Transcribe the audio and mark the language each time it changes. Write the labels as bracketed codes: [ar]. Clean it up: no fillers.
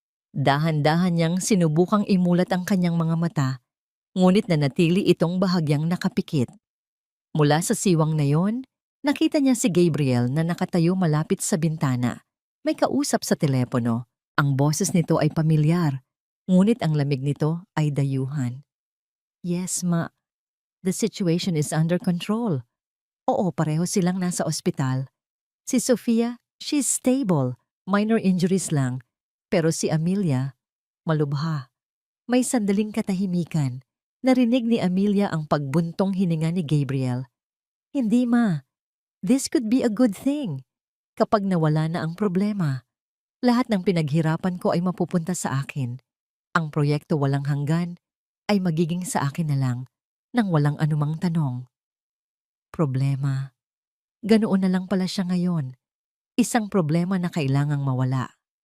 [tl] Dahan-dahan niyang sinubukang imulat ang kanyang mga mata, ngunit nanatili itong bahagyang nakapikit. Mula sa siwang na yon, nakita niya si Gabriel na nakatayo malapit sa bintana. May kausap sa telepono. Ang boses nito ay pamilyar, ngunit ang lamig nito ay dayuhan. [en] Yes, ma. The situation is under control. [tl] Oo, pareho silang nasa ospital. Si Sofia, [en] she's stable. [tl] Minor injuries lang. Pero si Amelia, malubha. May sandaling katahimikan. Narinig ni Amelia ang pagbuntong hininga ni Gabriel. Hindi, ma. [en] This could be a good thing. [tl] Kapag nawala na ang problema, lahat ng pinaghirapan ko ay mapupunta sa akin. Ang proyekto walang hanggan ay magiging sa akin na lang nang walang anumang tanong. Problema. Ganoon na lang pala siya ngayon. Isang problema na kailangang mawala.